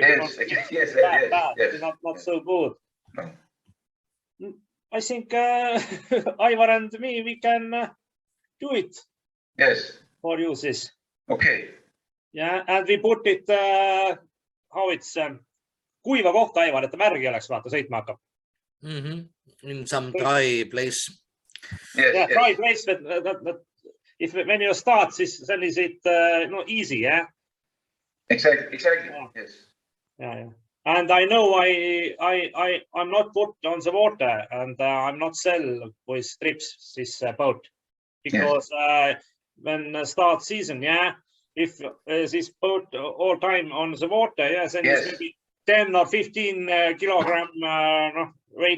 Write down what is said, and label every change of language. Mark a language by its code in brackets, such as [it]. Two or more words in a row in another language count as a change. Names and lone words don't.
[en] Yes. bad. Yes. It's not so good. No. I think Ivar and me, we can do it. Yes. For uses. Okay. Yeah, and we put it how it's [et] kuiva kohta, Ivar, et ta märg ei oleks, vaata, sõitma hakkab. [en] In some dry place. Yes. Yeah, dry place, but if when you start, then is it easy, yeah? Exactly. Yes. Yeah. And I know I'm not put on the water, and I'm not sell with trips this boat, because when start season, yeah, if this boat all time on the water, yeah, then it's maybe 10 or 15 kilogram weight.